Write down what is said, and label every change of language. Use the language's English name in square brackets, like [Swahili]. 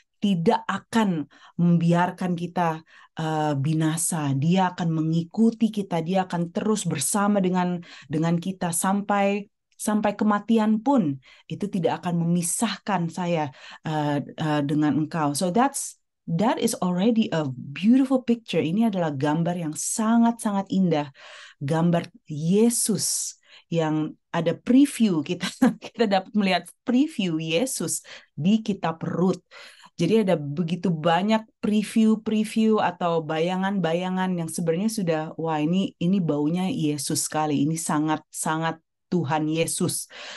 [Indonesian] tidak akan membiarkan kita binasa. Dia akan mengikuti kita, dia akan terus bersama dengan kita sampai kematian pun itu tidak akan memisahkan saya dengan engkau. [English] So that is already a beautiful picture. [Indonesian] Ini adalah gambar yang sangat-sangat indah, gambar Yesus yang ada preview kita kita dapat melihat preview Yesus di kitab Rut. Jadi ada begitu banyak preview-preview atau bayangan-bayangan yang sebenarnya sudah, wah ini baunya Yesus sekali, ini sangat-sangat Tuhan Yesus.